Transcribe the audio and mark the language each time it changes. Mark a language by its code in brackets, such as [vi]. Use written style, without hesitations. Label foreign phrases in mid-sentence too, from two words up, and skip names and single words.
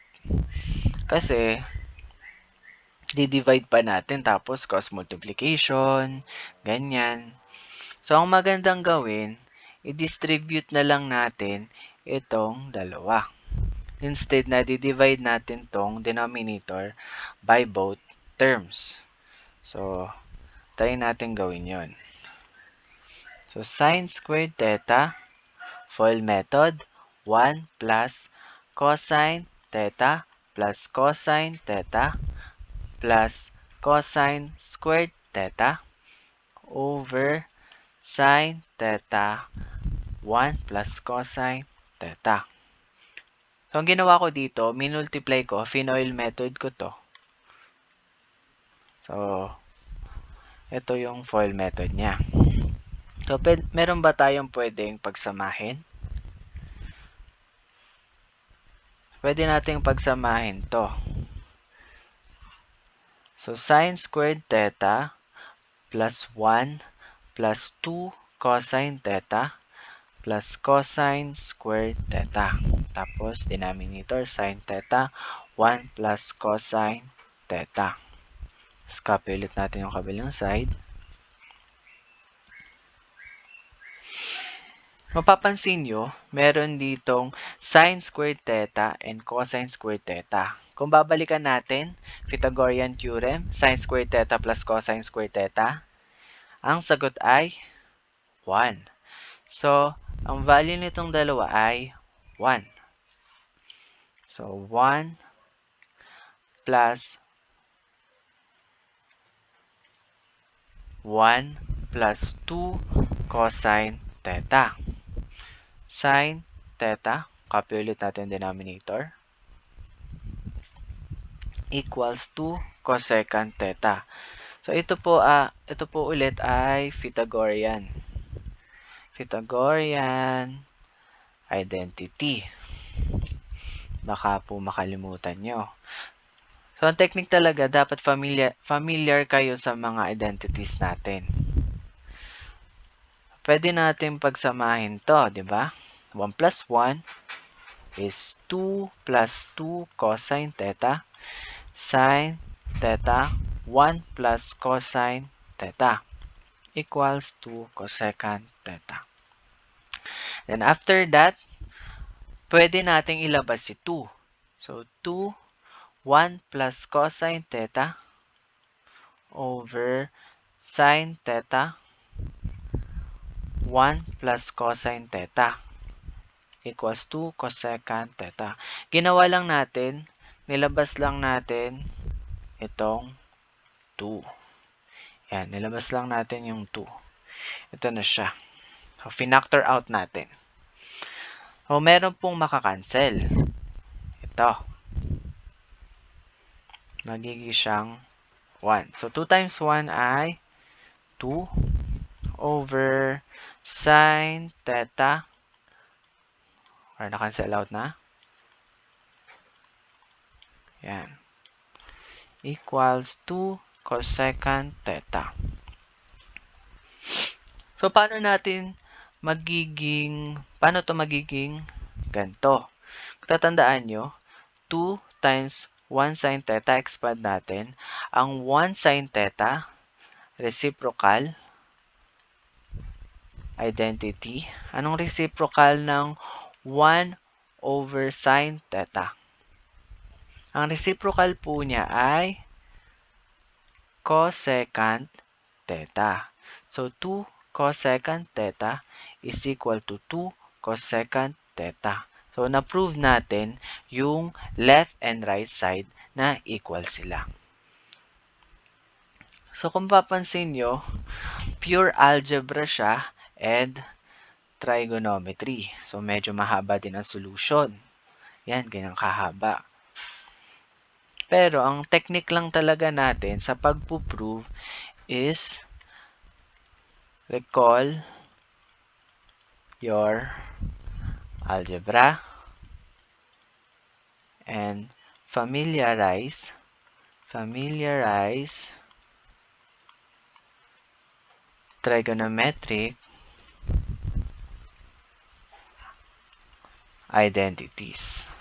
[tl] Kasi, di-divide pa natin tapos cross multiplication, ganyan. So, ang magandang gawin, i-distribute na lang natin itong dalawa. Instead na di-divide natin tong denominator [en] by both terms. [tl] So, try natin gawin yon. [en] So, sin squared theta, FOIL method, 1 plus cosine theta plus cosine theta plus cosine squared theta over Sin theta 1 plus cosine theta. [tl] So, ang ginawa ko dito, minultiply ko, Finoil method ko to. So, ito yung [en] FOIL method [tl] niya. So, meron ba tayong pwedeng pagsamahin? Pwede nating pagsamahin to. [en] So, sin squared theta plus 1 plus 2 cosine theta plus cosine squared theta. Tapos, denominator, sin theta, 1 plus cosine theta. [tl] Tapos, copy ulit natin yung kabilang side. Mapapansin nyo, meron ditong [en] sin squared theta and cosine squared theta. [tl] Kung babalikan natin, [en] Pythagorean theorem, sin squared theta plus cosine squared theta, [tl] ang sagot ay 1. So, ang value nitong dalawa ay 1. [en] So, 1 plus 1 plus 2 cosine theta. Sin theta, copy [tl] ulit natin [en] denominator, equals 2 cosecant theta. [tl] So, ito po ulit ay [en] Pythagorean identity. [tl] Baka po makalimutan nyo. So, ang technique talaga, dapat familiar kayo sa mga identities natin. Pwede natin pagsamahin to, di ba? [en] 1 plus 1 is 2 plus 2 cosine theta. Sin theta, 1 plus cosine theta equals 2 cosecant theta. Then after that, [tl] pwede nating ilabas si 2. [en] So, 2, 1 plus cosine theta over sin theta, 1 plus cosine theta equals 2 cosecant theta. [tl] Ginawa lang natin, nilabas lang natin itong 2. Yan, nilabas lang natin yung 2. Ito na siya. So, finactor out natin. So, meron pong makakancel. Ito. Magiging siyang 1. [en] So, 2 times 1 ay 2 over sin theta. [tl] Or na-cancel out na. Yan. [en] Equals 2 cosecant theta. [tl] So, paano to magiging ganito? Kung tatandaan nyo, [en] 2 times 1 sin theta, [tl] expand natin. [en] Ang 1 sin theta, reciprocal identity. Anong reciprocal ng 1 over sin theta? [tl] Ang reciprocal po niya ay [en] cosecant theta. So, 2 cosecant theta is equal to 2 cosecant theta. [tl] So, na-prove natin yung [en] left and right side [tl] na equal sila. So, kung papansin nyo, [en] pure algebra [tl] siya and trigonometry. So, medyo mahaba din ang solution. Yan, ganyan kahaba. Pero, ang technique lang talaga natin sa pagpo-prove is [en] recall your algebra and familiarize trigonometric identities.